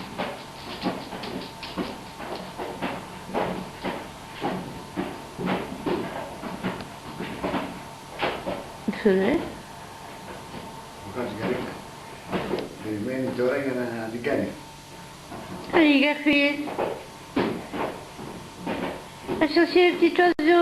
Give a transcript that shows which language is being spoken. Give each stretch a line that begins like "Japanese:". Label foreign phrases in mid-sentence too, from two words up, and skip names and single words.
French: C'est vrai?
Greek: Περιμένει τώρα για να την κάνει.
French: Allez, Garfield. Va chercher le petit oiseau.